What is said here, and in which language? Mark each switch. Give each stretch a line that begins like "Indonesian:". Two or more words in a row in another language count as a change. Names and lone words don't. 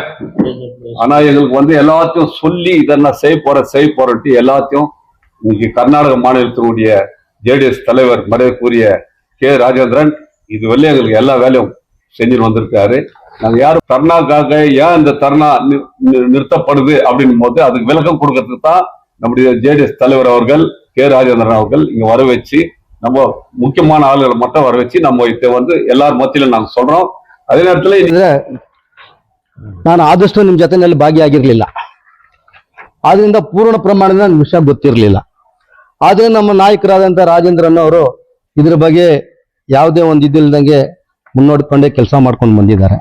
Tamil: ஆனா எங்களுக்கு வந்து எல்லாத்தையும் சொல்லி இதெல்லாம் செய்ய போறேன்ட்டு எல்லாத்தையும் இன்னைக்கு கர்நாடக மாநிலத்தினுடைய ஜேடிஎஸ் தலைவர் மரியாதைக்குரிய கே ராஜேந்திரன் இது வெளியே எங்களுக்கு எல்லா வேலையும் செஞ்சுட்டு வந்திருக்காரு. நாங்க யாரும் தர்ணாக்காக ஏன் இந்த தர்ணா நிறுத்தப்படுது அப்படின்னும் போது அதுக்கு விளக்கம் கொடுக்கறதுக்கு தான் நம்முடைய ஜேடிஎஸ் தலைவர் அவர்கள் கே ராஜேந்திரன் அவர்கள் இங்க வர வச்சு நம்ம முக்கியமான ஆளுகளை மட்டும் வர வச்சு நம்ம இதை வந்து எல்லார் மத்தியிலும் நாங்க சொல்றோம். ಅದೇ நேரத்துல
Kannada: ನಾನು ಆದಷ್ಟು ನಿಮ್ಮ ಜೊತೆನಲ್ಲಿ ಭಾಗಿಯಾಗಿರ್ಲಿಲ್ಲ, ಆದ್ರಿಂದ ಪೂರ್ಣ ಪ್ರಮಾಣದ ನನ್ಗೆ ವಿಷಯ ಗೊತ್ತಿರಲಿಲ್ಲ. ಆದ್ರೆ ನಮ್ಮ ನಾಯಕರಾದಂತ ರಾಜೇಂದ್ರನ್ ಅವರು ಇದ್ರ ಬಗ್ಗೆ ಯಾವುದೇ ಒಂದು ಇದಿಲ್ದಂಗೆ ಮುನ್ನೋಡ್ಕೊಂಡೇ ಕೆಲಸ ಮಾಡ್ಕೊಂಡು ಬಂದಿದ್ದಾರೆ.